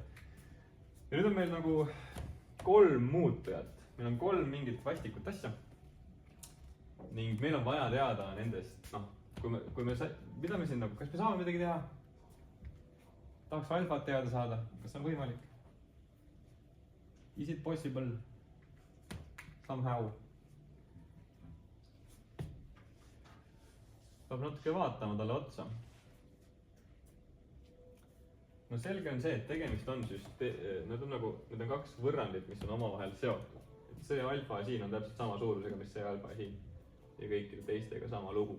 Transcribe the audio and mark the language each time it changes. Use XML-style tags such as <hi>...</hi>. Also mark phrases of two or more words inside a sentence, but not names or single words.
<et>Ja nüüd on meil nagu 3 muutujat. Meil on 3 mingit vastikut asja. Ning meil on vaja teada nendest, noh, mida me siin nagu, kas me saame midagi teha? Tahaks alfat teada saada, kas on võimalik?</et> <en>Is it possible? Somehow.</en> <et>peab natuke vaatama talle otsa. no selge on see, et tegemist on need on nagu, need on kaks võrrandit, mis on omavahel seotud. et see alfa siin on täpselt sama suurusega, mis see alfa siin. ja kõikide teistega sama lugu.</et>